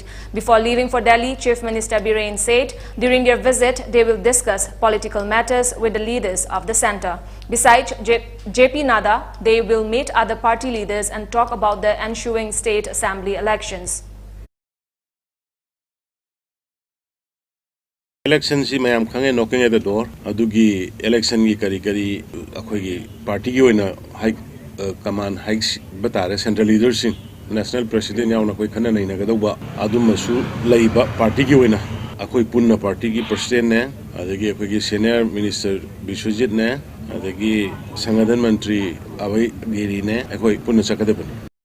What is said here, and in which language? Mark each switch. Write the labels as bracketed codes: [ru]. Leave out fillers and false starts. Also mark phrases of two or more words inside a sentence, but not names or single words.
[en] Before leaving for Delhi, Chief Minister Biren said during their visit, they will discuss political matters with the leaders of the centre. Besides JP Nadda, they will meet other party leaders and talk about the ensuing state assembly elections. [mni] Election si mayam khange [en] knocking at the door [mni] adugi election gi kari akhoi party gi oina [en] high command [mni] hikes batare [en] central leaders national president [mni] yauna koi khana nei na gadauba adumasu leiba party gi oina akhoi punna party gi president ne adagi akhoi gi [en] senior minister [mni] Bishwajit ne adagi sangadan mantri Abhay Giri ne akhoi punna sakadabani.